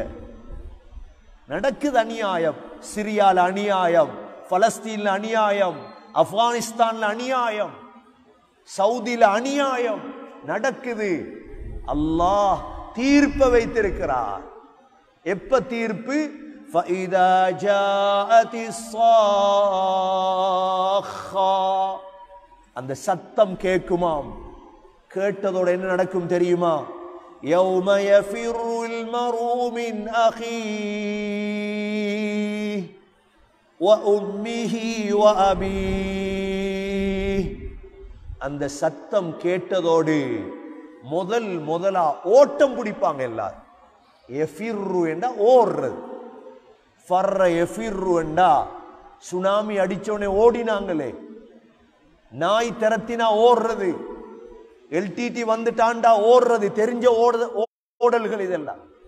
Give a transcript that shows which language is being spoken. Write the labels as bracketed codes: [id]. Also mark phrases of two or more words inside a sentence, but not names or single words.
[ta] நடக்குது அநியாயம். சிரியால அநியாயம், பலஸ்தீன்ல அநியாயம், ஆப்கானிஸ்தான்ல அநியாயம், சவுதியில அநியாயம் நடக்குது. அல்லாஹ் தீர்ப்பை வைத்திருக்கிறார். எப்ப தீர்ப்பு? [ar] فَإِذَا جَاءَتِ الصَّاخَّةُ [ta] அந்த சத்தம் கேட்குமாம். கேட்டதோட என்ன நடக்கும் தெரியுமா? [ar] يَوْمَ يَفِرُّ الْمَرْءُ مِنْ أَخِيهِ وَأُمِّهِ وَأَبِيهِ [ta] அந்த சத்தம் கேட்டதோடு முதலா ஓட்டம் பிடிப்பாங்க எல்லாரும். எஃபிர்ரு என்றா ஓடுறது. [ar] فر يفر [ta] என்றா சுனாமி அடிச்சோடனே ஓடினாங்களே, நாய் திரத்தினா ஓடுறது, எல்டிடி வந்துட்டாண்டா ஓடுறது, தெரிஞ்ச ஓடல்கள் இதெல்லாம்.